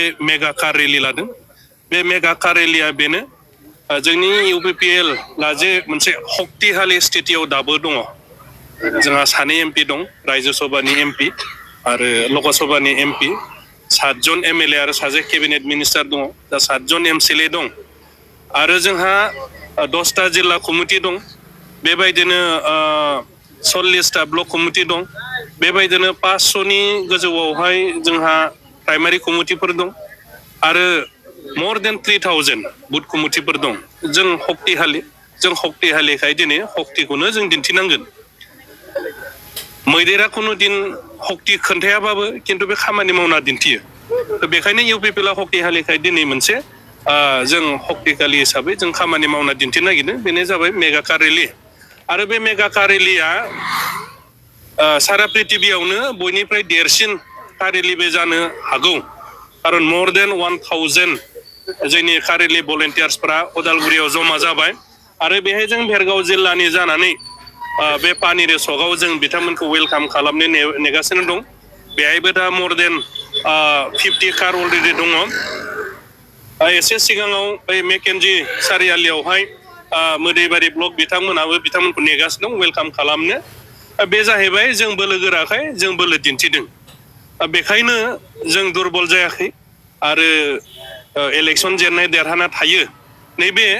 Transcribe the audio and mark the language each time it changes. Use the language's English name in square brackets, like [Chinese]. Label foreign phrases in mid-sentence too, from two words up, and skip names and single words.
[English] mega car rally [Bodo] लादों बे मेगा कार रेलिया बेनो जोंनि इउपिपिएल जे मोनसे शक्तिशाली स्थितियाव दाबो दङ जोंहा सानै एमपि दं रायजो सभानि एमपि आरो लकसभानि एमपि 7 जन एमएलए आरो सासे [English] cabinet minister [Bodo] दङ दा 7 जन एमसिएलए दं आरो जोंहा 10टा जिल्ला कमिटि दं बेबायदिनो 40टा ब्लक कमिटि दं बेबायदिनो 500नि गोजौआवहाय जोंहा [English] primary committee [Bodo] दं आरो [English] more than 3000 [Bodo] बुथ कमिटिफोर दं जों शक्तिशालिखाय दिनै शक्तिखौनो जों दिन्थिनांगोन मैदेरा कुनु दिन शक्ति खोन्थायाबाबो किन्तु बे खामानि मावना दिन्थियो बेखायनो इउपिपिएल शक्तिशालिखाय दिनै मोनसे जों शक्तिशालि हिसाबै जों खामानि मावना दिन्थिनो नागिरदों बेनो जाबाय [English] mega car rally [Bodo] आरो बे मेगा [English] car rally [Bodo] सारा पृथिबियावनो बयनिफ्राय देरसिन [English] car rally [Bodo] बे जानो हागौ खारन [English] more than 1000 [Bodo] जोंनि [English] car rally [Bodo] भलन्टियार्सफोरा उदालगुरियाव जमा जाबाय आरो बेहाय जों भेरगाव जिल्लानि जानानै बे पानिरे सकआव जों बिथांमोनखौ वेलकाम खालामनो नेगासिनो दं बेहायबो दा [English] more than 50 [Bodo] कार अलरेडि दङ एसे सिगाङाव बै मेकेन्जी सारियालियावहाय मोदैबारि ब्लक बिथांमोनखौ नेगासिनो दं वेलकाम खालामनो बे जाहैबाय जों बोलो गोराखाय जों बोलो दिन्थिदों बेखायनो जों दुरबल जायाखै आरो इलेक्सन जेननाय देरहाना थायो नैबे